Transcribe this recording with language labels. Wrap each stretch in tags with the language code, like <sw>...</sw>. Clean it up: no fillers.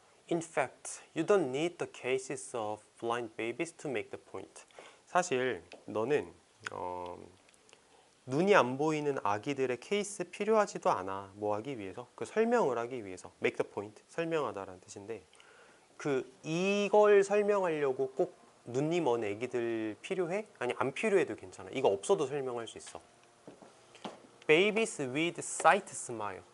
<en>In fact, you don't need the cases of blind babies to make the point.</en> <ko>사실 너는 눈이 안 보이는 아기들의 케이스 필요하지도 않아. 뭐 하기 위해서? 그 설명을 하기 위해서.</ko> <en>make the point.</en> <ko>설명하다라는 뜻인데 이걸 설명하려고 꼭 눈이 먼 아기들 필요해? 아니 안 필요해도 괜찮아. 이거 없어도 설명할 수 있어.</ko> <en>Babies with sight smile.</en>